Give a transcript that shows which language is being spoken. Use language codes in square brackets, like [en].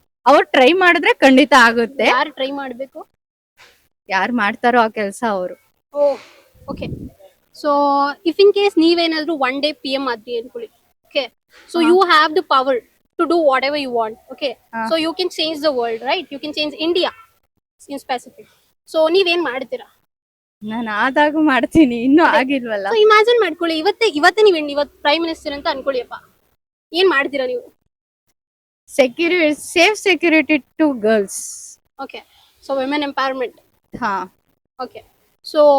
[kn] ಅವ್ರು ಟ್ರೈ ಮಾಡಿದ್ರೆ ಖಂಡಿತ ಆಗುತ್ತೆ. ಯಾರು ಟ್ರೈ ಮಾಡ್ಬೇಕು? ಯಾರು ಮಾಡ್ತಾರೋ ಆ ಕೆಲಸ ಅವರು. ಓ okay. [en] so if in case [kn] ನೀವೇನಾದ್ರೂ [en] one day PM [kn] ಆದ್ರಿ ಅನ್ಕೊಳ್ಳಿ. [en] Okay. So you have the power to do whatever you want. Okay. So you can change the world, right? You can change India in specific. [kn] So ನೀವೇನ್ ಮಾಡ್ತೀರಾ? ನಾನು ಆದಾಗ ಮಾಡ್ತೀನಿ, ಇನ್ನೂ ಆಗಿಲ್ವಲ್ಲ. So imagine ಮಾಡ್ಕೊಳ್ಳಿ, ಇವತ್ತೇ ಇವತ್ತು ಪ್ರೈಮ್ ಮಿನಿಸ್ಟರ್ ಅಂತ ಅನ್ಕೊಳ್ಳಿಯಪ್ಪ, ಏನ್ ಮಾಡ್ತೀರಾ ನೀವು? [en] Safe security to girls. Okay. So women empowerment. ಹಾ. Okay. So